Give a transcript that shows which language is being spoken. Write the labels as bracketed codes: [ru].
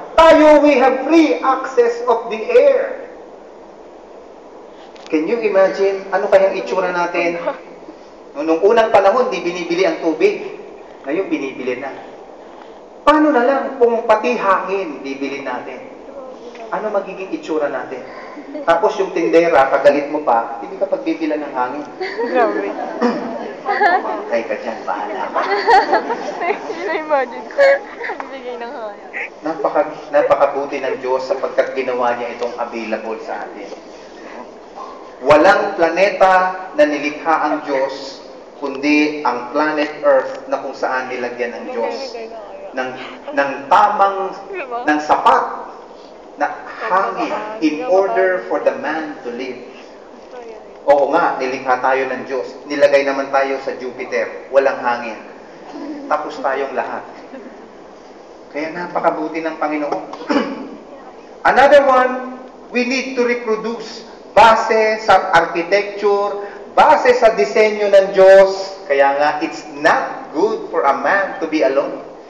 [tl] Tayo, [en] we have free access of the air. Can you imagine, [tl] ano kayang itsura natin? Noong unang panahon, di binibili ang tubig. Ngayon, binibili na. Paano na lang kung pati hangin bibili natin? Ano magiging itsura natin? Tapos yung tindera, kagalit mo pa, hindi ka pagbibilan ng hangin. Grabe. Kaya ka dyan, bahala ka. Imagine ko, bibigay ng hangin. Napakabuti ng Diyos sapagkat ginawa niya itong available sa atin. Walang planeta na nilikha ang Diyos, kundi ang planet Earth na kung saan nilagyan ng Diyos ng tamang, ng sapat na hangin [en] in order for the man to live. [tl] Oo nga, nilikha tayo ng Diyos. Nilagay naman tayo sa Jupiter, walang hangin. Tapos tayong lahat. Kaya napakabuti ng Panginoon. [en] Another one, we need to reproduce. [tl] Base sa architecture, base sa disenyo ng Diyos. Kaya nga, [en] it's not good for a man to be alone.